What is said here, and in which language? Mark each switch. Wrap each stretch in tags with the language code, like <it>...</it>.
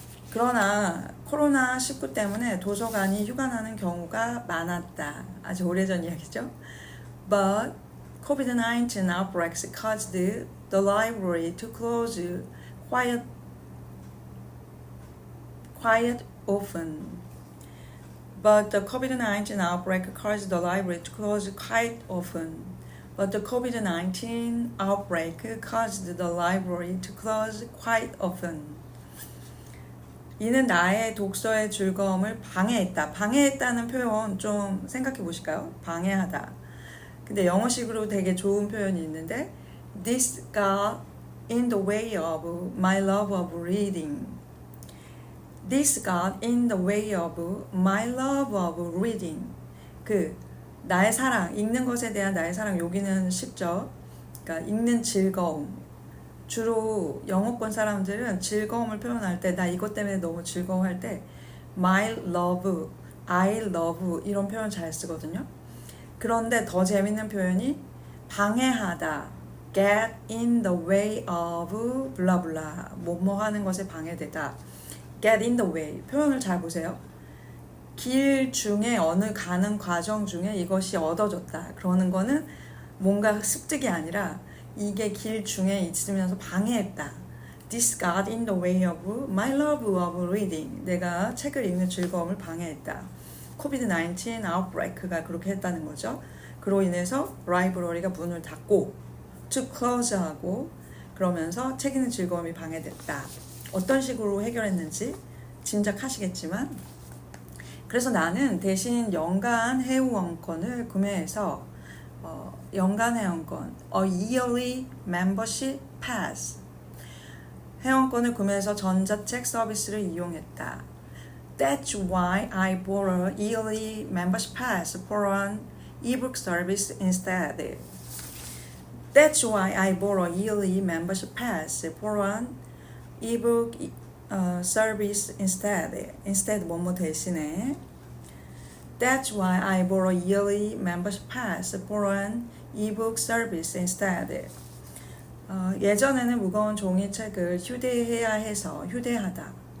<ko>그러나 코로나19 때문에 도서관이 휴관하는 경우가 많았다. 아주 오래전 이야기죠.</ko> <en>But COVID-19 outbreaks caused the library to close quite often. But the COVID-19 outbreak caused the library to close quite often. But the COVID-19 outbreak caused the library to close quite often.</en> <ko>이는 나의 독서의 즐거움을 방해했다. 방해했다는 표현 좀 생각해 보실까요? 방해하다. 근데 영어식으로 되게 좋은 표현이 있는데</ko> <en>This got in the way of my love of reading. This got in the way of my love of reading.</en> <ko>나의 사랑, 읽는 것에 대한 나의 사랑, 여기는 쉽죠. 그러니까 읽는 즐거움. 주로 영어권 사람들은 즐거움을 표현할 때, 나 이것 때문에 너무 즐거워할 때</ko> <en>my love, I love</en> <ko>이런 표현 잘 쓰거든요. 그런데 더 재밌는 표현이 방해하다.</ko> <en>get in the way of 블라블라.</en> <ko>뭐뭐 하는 것에 방해되다.</ko> <en>get in the way.</en> <ko>표현을 잘 보세요. 길 중에 어느 가는 과정 중에 이것이 얻어졌다. 그러는 거는 뭔가 습득이 아니라 이게 길 중에 있으면서 방해했다.</ko> <en>This got in the way of my love of reading.</en> <ko>내가 책을 읽는 즐거움을 방해했다.</ko> <en>COVID-19 outbreak</en> <ko>가 그렇게 했다는 거죠. 그로 인해서 라이브러리가 문을 닫고</ko> <en>to close</en> <ko>하고 그러면서 책 읽는 즐거움이 방해됐다. 어떤 식으로 해결했는지 짐작하시겠지만 그래서 나는 대신 연간 회원권을 구매해서 연간 회원권</ko> <en>a yearly membership pass</en> <ko>회원권을 구매해서 전자책 서비스를 이용했다.</ko> <en>That's why I bought a yearly membership pass for an ebook service instead. That's why I bought a yearly membership pass for an ebook service instead.</en> <ko>Instead 뭐뭐 대신에.</ko> <en>That's why I bought a yearly membership pass for an ebook service instead.</en> <ko>예전에는 무거운 종이책을 휴대해야 해서 휴대하다.</ko>